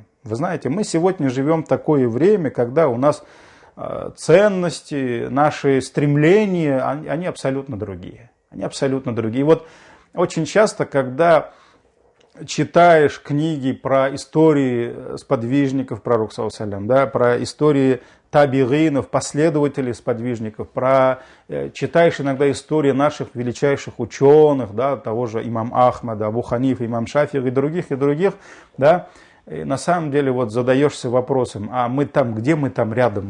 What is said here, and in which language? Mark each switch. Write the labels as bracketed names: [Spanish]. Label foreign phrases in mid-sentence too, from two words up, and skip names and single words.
[Russian] Вы знаете, мы сегодня живем в такое время, когда у нас ценности, наши стремления, они абсолютно другие. И вот очень часто, когда читаешь книги про истории сподвижников пророка, [Arabic] صلى الله عليه وسلم, [Russian] да, про истории табигинов, последователей сподвижников, читаешь иногда истории наших величайших ученых, да, того же имам Ахмада, Абу Ханифа, имам Шафии и других, да, и на самом деле вот задаешься вопросом: а мы там, где мы там рядом?